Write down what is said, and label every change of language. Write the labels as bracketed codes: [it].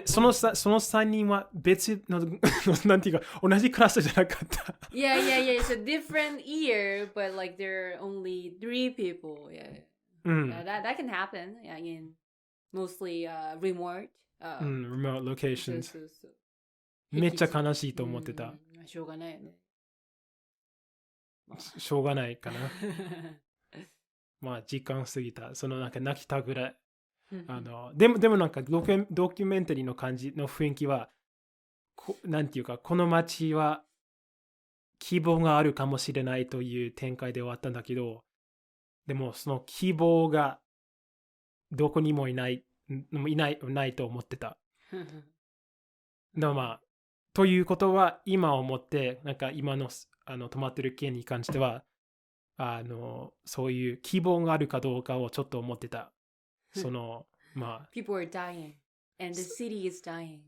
[ja] でその3人は別のなんていうか同じクラスじゃなかった。 [en] Yeah. It's a different year, but like there are only 3 people. Yeah. That can happen. Yeah, in mostly remote. Remote locations. [ja] めっちゃ悲しいと思ってた。しょうがないよね。しょうがないかな。まあ時間過ぎた。なんか泣きたぐらい。でもなんかドキュメンタリーの感じの雰囲気はなんていうかこの街は希望があるかもしれないという展開で終わったんだけど、でもその希望がどこにもないと思ってた。でもまあ、ということは今思って、なんか今の止まってる件に関しては、そういう希望があるかどうかをちょっと思ってた。その、まあ。 [en] People are dying and the city is dying.